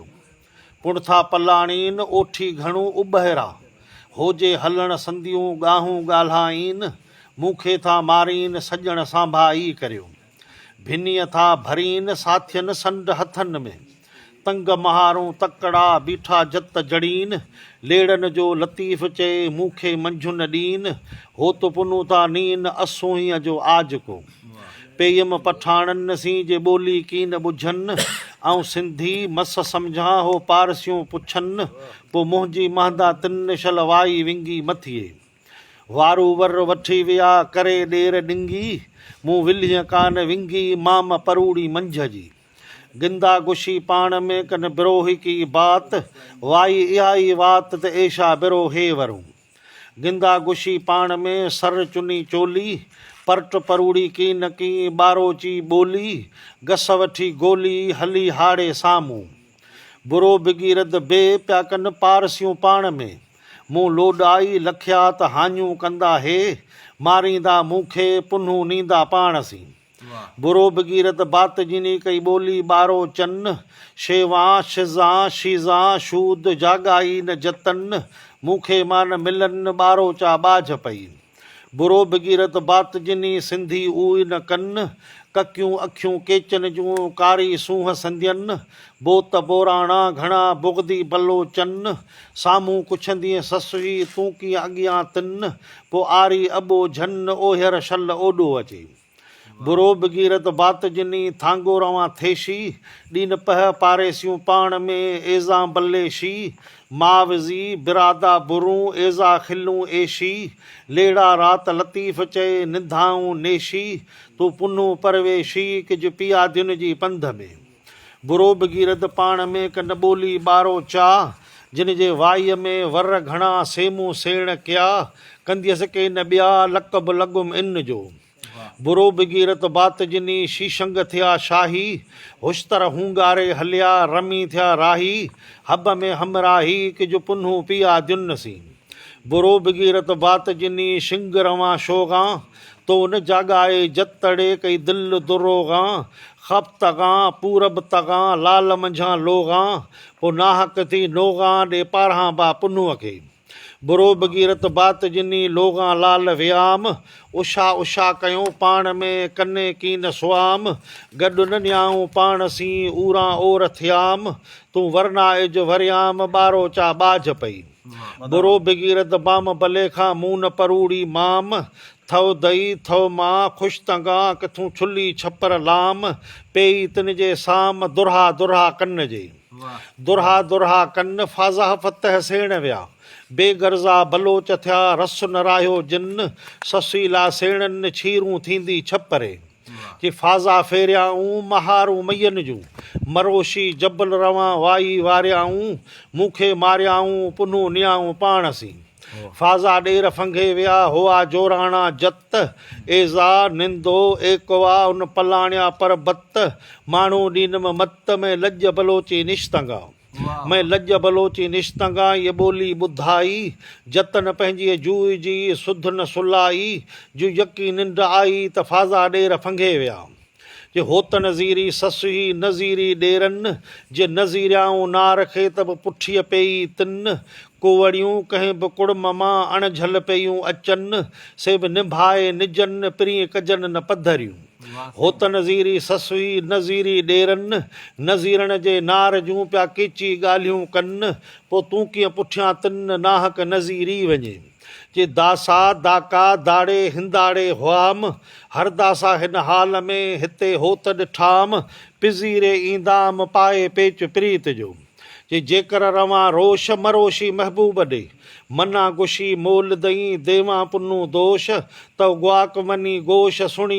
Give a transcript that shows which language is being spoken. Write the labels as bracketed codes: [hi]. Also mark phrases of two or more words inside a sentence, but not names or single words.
[sd] पुण था पलाणीन ओठी घणो उॿहिरा, होजे हलण संदियूं ॻाहूं ॻाल्हाईन, मूंखे था मारीन सॼण सांभाई करियो। भिनीअ था भरीन साथियनि संड हथनि में, तंग महारूं तकड़ा बीठा जत जड़ीन, लेड़न जो लतीफ़ चए मूंखे मंझुन ॾीन, होत पुनू था नीन असोहीअ जो आज को। पेयम पठाणनि सी जे ॿोली कीन ॿुझनि, ऐं सिंधी मस सम्झां हो पारसियूं पुछनि, पोइ मुंहिंजी महंदा तिन शलवाई विंगी मथिए। वारू वर वठी विया करे ॾेर ॾिंगी, मूं विलीअ कान विंगी माम परूड़ी मंझ जी। गिंदा गुशी पाण में कन बिरोही की बात, वाई इहा ई वात त एशा बिरो हे वरूं। गिंदा गुशी पाण में सर चुनी चोली, परट परूड़ी की न की ॿारोची ॿोली, गस वठी गोली हली हाड़े साम्हूं। बुरो बिगीरद बे पिया कनि पारसियूं पाण में, मूं लोॾाई लखिया त हाञूं कंदा हे, मारींदा मूंखे पुन्हू नींदा पाण सी। बुरो बिगीरत बात जिनी कई ॿोली ॿारो चन, शेवां शिज़ां शीज़ां शूद जाॻाई न जतन, मूंखे मान मिलन ॿारो चा ॿाझ पई। बुरो बिगीरत बात जिनी सिंधी उई न कन, ककियूं अखियूं केचन जूं कारी सूंहं संधियनि, बोत बोराणा घणा बुगदी बलो चन, साम्हूं कुछंदीअ ससुई तूं कीअं अॻियां तिन, पोइ आरी अॿो झन ओहियर शल ओॾो अचे। बुरो बिगीरत बात जिनी थांगो रवां थेशी, ॾीन पह पारेसियूं पाण में एज़ा बल्लेशी, मावज़ी बिरादा बुरूं एज़ा खिलूं एशी, लेड़ा रात लतीफ़ चए निधाऊं नेशी, तूं पुनू परवेशी किज पियादियुनि जी पंध में। बुरो बिगीरत पाण में कन ॿोली ॿारो चा, जिन जे वाईअ में वर घणा सेमूं सेण कया, कंदियसि के न ॿिया लक़ब लॻुम इन जो। बुरो बिगीरत बात जिनी शीशंग थिया शाही, हुश्तर हूंगारे हलिया रमी थिया राही, हब में हमराही किज पुन्हू पिया दियुन सी। बुरो बिगीरत बात जिनी शिंग रवां शोगां, तो न जाॻाए जतड़े कई दिल दुरोगां, खप तगां पूरब तगां लाल मंझां लोगां, पो नाहक थी नोगां ॾे पारहां बा पुन्हूअ खे। बुरो बिगीरत बात जिनी लोगां लाल वियाम, उषा उषा कयूं पाण में कन्ने कीन सुआम, गॾु न न्याऊं पाण सी ऊरां ओर थियाम, तूं वरनाइज वरियाम ॿारो चा ॿाझ पई। बुरो बिगीरत बाम भले खां मून परूड़ी माम, थव दई थव मां ख़ुशि तंगा किथूं छुली छपर लाम, पेई तिन जे साम दुरहा दुरहा कन जे। दुरहा दुरहा कन फाज़ा फतह सेण विया, बेगर्ज़ा बलोच थिया रस न राहियो जिन, ससीला सेणनि छीरूं थींदी छपरे। कि फाज़ा फेरियाऊं महारूं मयनि जूं, मरोशी जबल रवां वाई वारियाऊं, मूंखे मारियाऊं पुन्हू नियाऊं पाण सी। फाज़ा ॾेर फंघे विया हुआ जोराणा जत, एज़ा निंदो एकवा उन पलाणिया पर बत, माण्हू ॾीनम मत में लज बलोची निश्तंगा। मैं लज बलोची निश्तंगा ये ॿोली ॿुधाई, जतन पंहिंजी जूई जी सुध न सुलाई, जो यकी निंड आई त फाज़ा ॾेर फंघे विया। जे होत नज़ीरी ससुई नज़ीरी ॾेरनि, जे नज़ीरियाऊं नार खे त बि पुठीअ पेई तिन, कुवड़ियूं कंहिं बि कुड़म मां अणझल पेयूं अचनि, से बि निभाए निजनि पिरीं कजनि न पधरियूं। होत नज़ीरी ससुई नज़ीरी ॾेरनि, नज़ीरन जे नार जूं पिया केची ॻाल्हियूं कनि, पोइ तूं कीअं पुठियां तिन नाहक नज़ीरी वञे। जे दासा दाका दाड़े हिंदाड़े हुआम हर दासा हिन हाल में हिते होत ॾिठाम पिज़ीरे ईंदाम पाए पेच प्रीत जो जे जेकर रवां रोश मरोशी महबूब ॾे मना गुशी मोल दई देवा पुन्नू दोष त ग्वाक मनी गोश सुणी